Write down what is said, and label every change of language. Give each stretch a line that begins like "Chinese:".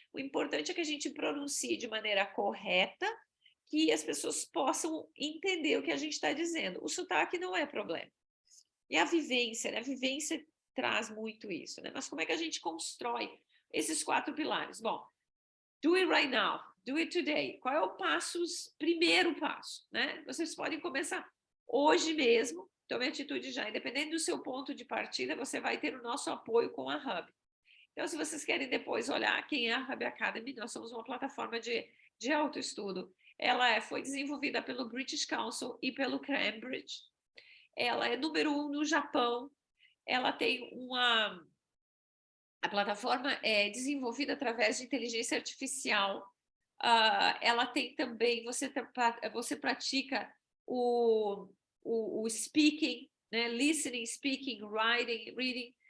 Portuguese: O importante é que a gente pronuncie de maneira correta, que as pessoas possam entender o que a gente está dizendo. O sotaque não é problema. E a vivência, né? A vivência traz muito isso, né? Mas como é que a gente constrói esses 4 pilares?
English: Bom, do it right now, do it today.
Portuguese: Qual é o primeiro passo, né? Vocês podem começar hoje mesmo, tome atitude já. Independente do seu ponto de partida, você vai ter o nosso apoio com a Hub. Então, se vocês querem depois olhar quem é a Hub Academy, nós somos uma plataforma de autoestudo. Ela foi desenvolvida pelo British Council e pelo Cambridge. Ela é número 1 no Japão. Ela tem a plataforma é desenvolvida através de inteligência artificial. Ela tem também, você pratica o speaking, né?
English: Listening, speaking, writing, reading.